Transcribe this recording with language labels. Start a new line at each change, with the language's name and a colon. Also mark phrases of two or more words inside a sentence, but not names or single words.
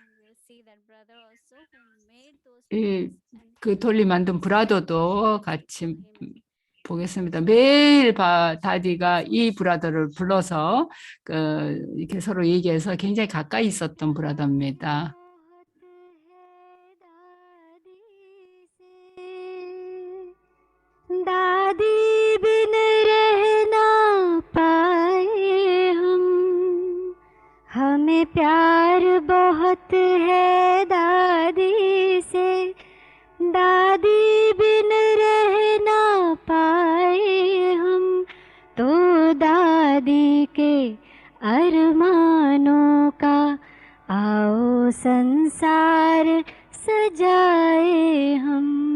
Korean: 그 톨리 만든 브라더도 같이 보겠습니다. 매일 다디가 이 브라더를 불러서 이렇게 서로 얘기해서 굉장히 가까이 있었던 브라더입니다.
Hindi: दादी बिन रह ना पाए हम हमें प्यार बहुत है दादी से दादी बिन रह ना पाए हम तो दादी के अरमानों का आओ संसार सजाए हम